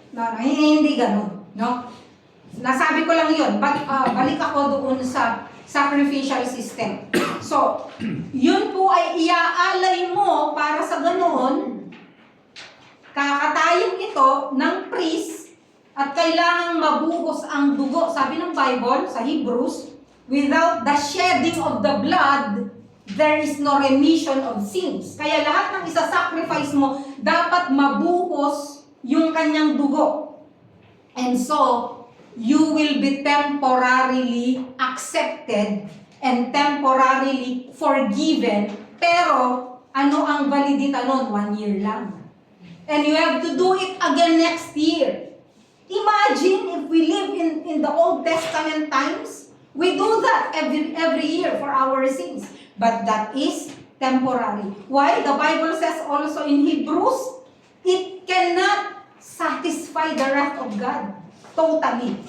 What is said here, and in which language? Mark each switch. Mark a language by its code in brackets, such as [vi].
[tl] No, hindi ganun. No? Nasabi ko lang yun, balik ako doon sa sacrificial system. So, yun po ay iaalay mo para sa ganoon, kakatayin ito ng priest at kailangang mabuhos ang dugo. Sabi ng Bible sa Hebrews, [en] without the shedding of the blood, there is no remission of sins. [tl] Kaya lahat ng isa-sacrifice mo, dapat mabuhos yung kanyang dugo. [en] And so, you will be temporarily accepted and temporarily forgiven. [tl] Pero, ano ang validita nun? [en] 1 year lang. And you have to do it again next year. Imagine if we live in the Old Testament times, we do that every year for our sins. But that is temporary. Why? The Bible says also in Hebrews, it cannot satisfy the wrath of God totally.